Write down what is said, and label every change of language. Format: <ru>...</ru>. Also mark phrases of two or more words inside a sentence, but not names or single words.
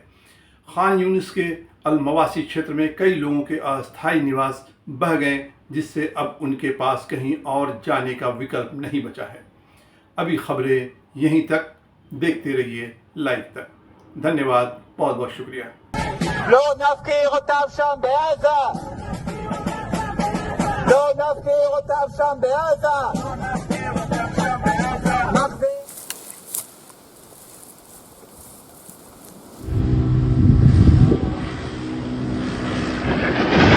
<hi>खान यूनिस के अल मवासी क्षेत्र में कई लोगों के अस्थायी निवास बह गए, जिससे अब उनके पास कहीं और जाने का विकल्प नहीं बचा है। अभी खबरें यहीं तक, देखते रहिए लाइव तक। धन्यवाद, बहुत बहुत शुक्रिया।</hi> <he>לא נפקיר אותם שם בעזה! לא נפקיר אותם שם בעזה! מחזיר</he>